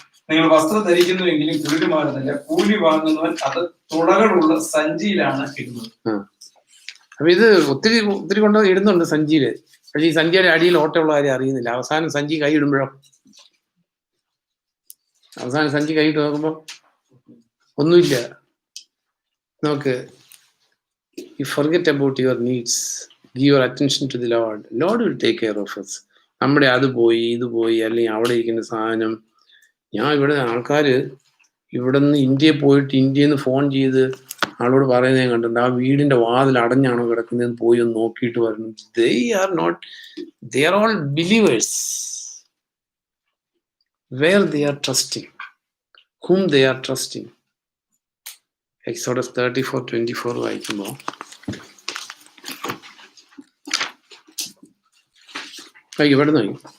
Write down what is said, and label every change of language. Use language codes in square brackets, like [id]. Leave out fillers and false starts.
[ml] നിങ്ങൾ വസ്ത്രം ധരിക്കുന്നു എങ്കിലും കുളിരുമാറുന്നില്ല. കൂലി വാങ്ങുന്നവൻ അത് തുളകളുള്ള സഞ്ചിയിലാണ് ഇടുന്നത്. അപ്പൊ ഇത് ഒത്തിരി കൊണ്ട് ഇടുന്നുണ്ട് സഞ്ചിയില്. പക്ഷെ ഈ സഞ്ചിയുടെ അടിയിൽ ഓട്ടമുള്ള കാര്യം അറിയുന്നില്ല. അവസാനം സഞ്ചി കൈ ഇടുമ്പോഴോ, അവസാനം സഞ്ചി കൈയിട്ട് നോക്കുമ്പോ ഒന്നുമില്ല. [en] നോക്ക്, you forget about your needs, give your attention to the Lord will take care of us. [ml] നമ്മുടെ അത് പോയി ഇത് പോയി, അല്ലെങ്കിൽ അവിടെ ഇരിക്കുന്ന സാധനം. ഞാൻ ഇവിടെ ആൾക്കാർ ഇവിടെ നിന്ന് ഇന്ത്യയിൽ പോയിട്ട് ഇന്ത്യയിൽ നിന്ന് ഫോൺ ചെയ്ത് ആളോട് പറയുന്നത് ഞാൻ കണ്ടിട്ടുണ്ട്, ആ വീടിന്റെ വാതിൽ അടഞ്ഞാണോ കിടക്കുന്നതെന്ന് പോയി ഒന്ന് നോക്കിയിട്ട് വരണം. [en] They are all believers. Where they are trusting, whom they are trusting. [ml] Exodus 34:24 വായിക്കുമ്പോൾ ഇവിടെ നോക്കി,